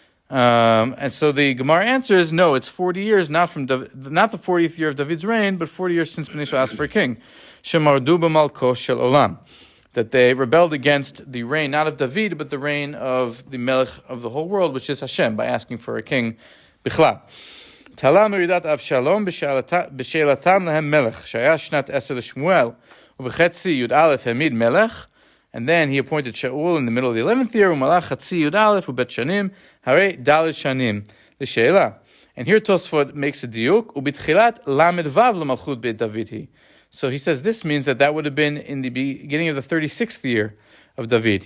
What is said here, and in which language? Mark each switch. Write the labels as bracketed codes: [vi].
[en] And so the Gemara answers, no, it's 40 years, not the 40th year of David's reign, but 40 years since Bnei Yisrael asked for a king. [he] Shemardu b'malko shel olam. [en] That they rebelled against the reign, not of David, but the reign of the Melech of the whole world, which is Hashem, by asking for a king. [he] בכלל. תלה מרידת אבשלום בשאלתם להם מלך, שהיה שנת 10 לשמואל, ובחצי י"א העמיד מלך, [en] and then he appointed Shaul in the middle of the 11th year, [he] ומלך חצי י"א ובית שנים, הרי ד' שנים, לשאלה. [en] And here Tosfot makes a diuk, [he] ובתחילת למ"ו למלכות בית דוד היא. [en] So he says this means that would have been in the beginning of the 36th year of David.